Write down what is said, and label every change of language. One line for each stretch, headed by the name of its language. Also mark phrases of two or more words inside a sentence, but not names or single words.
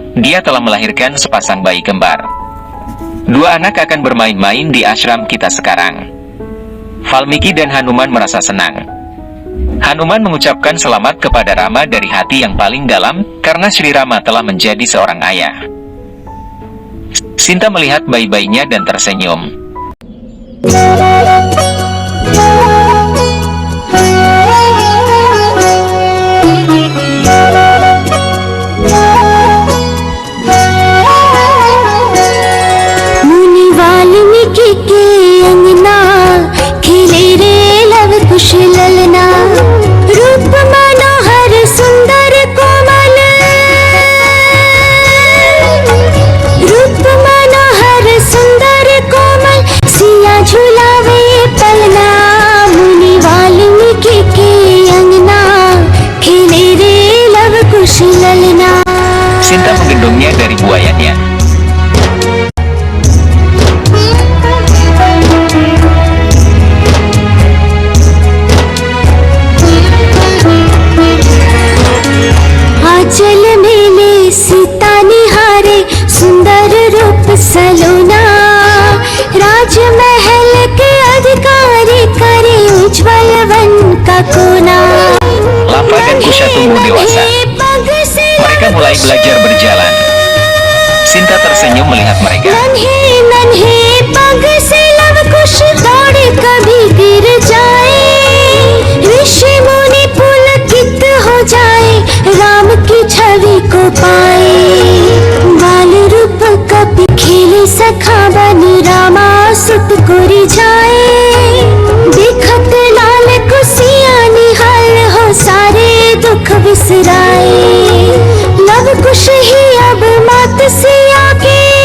Indonesian: Dia telah melahirkan sepasang bayi kembar. 2 anak akan bermain-main di ashram kita sekarang. Valmiki dan Hanuman merasa senang. Hanuman mengucapkan selamat kepada Rama dari hati yang paling dalam, karena Sri Rama telah menjadi seorang ayah. Sinta melihat bayi-bayinya dan tersenyum.
Hindi: मुनि वाल्मीकि के अंगना खिले रे लव कुश ललना रूप मनोहर सुंदर कोमल रूप मनोहर सुंदर कोमल सिया झुलावे पलना मुनि वाल्मीकि के अंगना खिले रे लव कुश ललना.
Indonesian: Sinta menggendongnya dari buayanya.
Hindi: आंचल मेले सीता निहारे सुंदर रूप सलोना राजमहल के अधिकारी करे उज्जवल वन का कोना.
Indonesian: Lava dan Kusha tumbuh dewasa. Mereka mulai belajar berjalan. Sinta tersenyum melihat mereka.
Hindi: नन्हे नन्हे पग से लव कुश दौड़े कभी गिर जाए ऋषि मुनि पुलकित हो जाए राम की छवि को पाए बाल रूप कपि खेले सखा बन रामा सुत को रिझाए देखत लाल कुसिया निहाल हो सारे दुख बिसराए लव कुश ही अब मात से आगे